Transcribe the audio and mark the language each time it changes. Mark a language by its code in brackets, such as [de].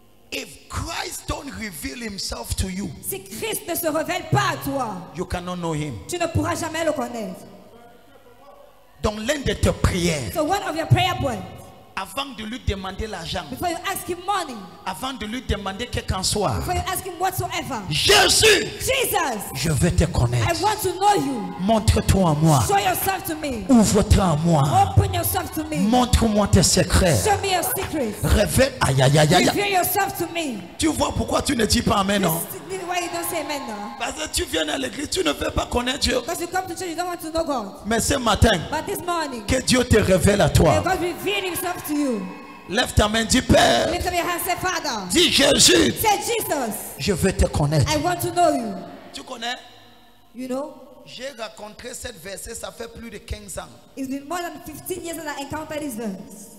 [en] If Christ don't reveal himself to you, [fr] Si Christ ne se révèle pas à toi, [en] you cannot know him. [fr] tu ne pourras jamais le connaître. Donc l'un de tes prières, [en] So one of your prayer points, [fr] avant de lui demander l'argent, [en] before you ask him money, [fr] avant de lui demander quel qu'en soit, [en] before you ask him whatsoever, [fr] Jésus, [en] Jesus, [fr] je veux te [en] I [fr] connaître. [en] want to know you. [fr] Montre-toi à moi. [en] Show yourself to me. [fr] Ouvre-toi à moi. [en] Open yourself to me. [fr] Montre-moi tes secrets. [en] Show me your secrets. [fr] Révèle. Aïe, aïe, aïe, aïe. [en] Reveal yourself to me. [fr] Tu vois pourquoi tu ne dis pas amen, non? [en] This is why you don't say amen now. [fr] Parce que tu viens à l'église, tu ne veux pas connaître Dieu. [en] Because you come to church, you don't want to know God. [fr] Mais ce matin, [en] But this morning, [fr] que Dieu te révèle à [en] may [fr] toi. [en] God reveal himself to you. [fr] Lève ta main, dis Père. [en] Lift up your hand, say Father. [fr] Dis Jésus, [en] Say Jesus, [fr] je veux te connaître. [en] I want to know you. [fr] Tu connais? [en] You know, [fr] J'ai rencontré cette verset, ça fait plus de 15 ans. [en] it's been more than 15 years that I encountered this verse.